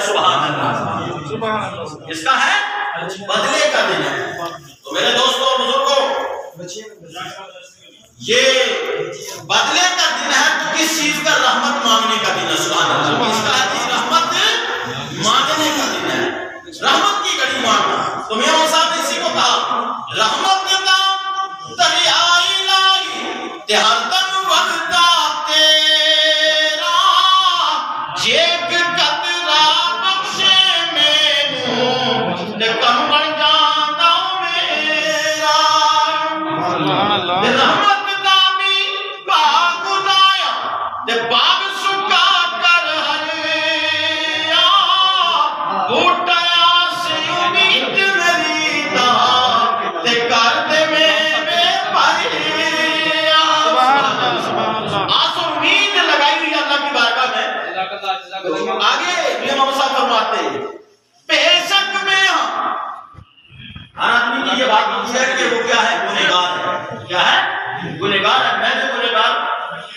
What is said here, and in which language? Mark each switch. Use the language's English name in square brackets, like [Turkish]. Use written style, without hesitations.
[Urdu] سبحان اللہ. اس کا ہے بدلے کا دن ہے. تو میرے دوستوں اور بزرگوں, یہ بدلے کا دن ہے تو کس چیز کا؟ رحمت مانگنے کا دن ہے. سبحان اللہ. اس کا ہے رحمت مانگنے کا دن ہے, رحمت کی گھڑی مانگنا. تو میاں صاحب نے اسی کو کہا [Punjabi] رحمت کا دریائی لائی تے ہر دم وغدا تیرا جیک قطرہ بخشے مینوں تے کم بن جاندہ میرا. رحمت دا بھی باغ لایا تے باغ سکا کر ہریا, بوٹیا سے امید میری دا تے کر دے میوے بھریا. [Urdu] آس امید لگائی ہوئی اللہ کی بارگاہ میں. آگے امام صاحب فرماتے ہیں بے شک میں ہر آدمی کی یہ بات پوچھ ہے کہ وہ کیا ہے؟ گنہگار ہے. کیا ہے؟ گنہگار ہے. میں جو گنہگار